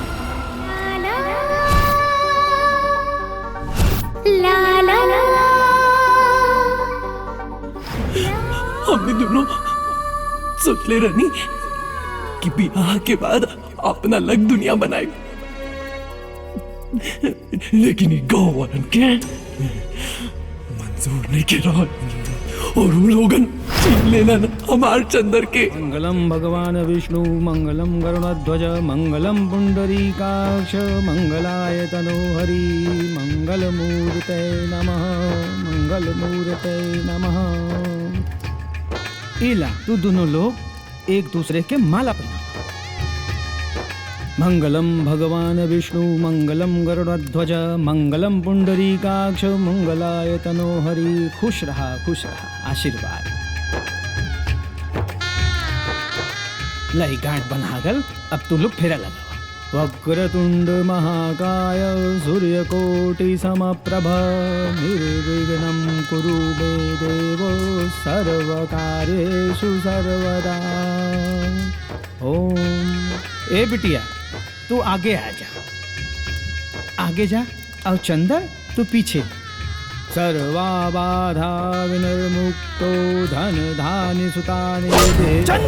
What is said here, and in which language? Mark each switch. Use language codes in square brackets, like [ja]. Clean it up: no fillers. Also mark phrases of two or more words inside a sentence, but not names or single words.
[bho] हमने दोनों सोच ले रानी कि बियाह के बाद अपना अलग दुनिया बनाए, लेकिन गाँव वालन के मंजूर नहीं के रहा और वो लोगन छीन लेना ना हमार चंदर के। [sa] मंगलम भगवान विष्णु मंगलम गरुड़ध्वज मंगलम पुंडरीकाक्ष मंगलाय तनोहरि मंगलमूर्ते नमः मंगलमूर्ते नमः। [bho] इला तू दोनों लोग एक दूसरे के माला पहना। [sa] मंगलम भगवान विष्णु मंगलम गरुड़ध्वज मंगलम पुंडरीकाक्ष मंगलाय तनोहरि। [bho] खुश रहा, आशीर्वाद। लई गांठ बना गल। अब तू लोग फेरा लगा। [sa] वक्रतुंड महाकाय सूर्यकोटि समप्रभ निर्विघ्नं कुरु मे देव सर्वकार्येषु सर्वदा। ओम। [bho] ए बिटिया, तू आगे आ जा, आगे जा। और चंदर, तू पीछे। [sa] सर्वा बाधा विनिर्मुक्तो धन धान्य सुतानि दे।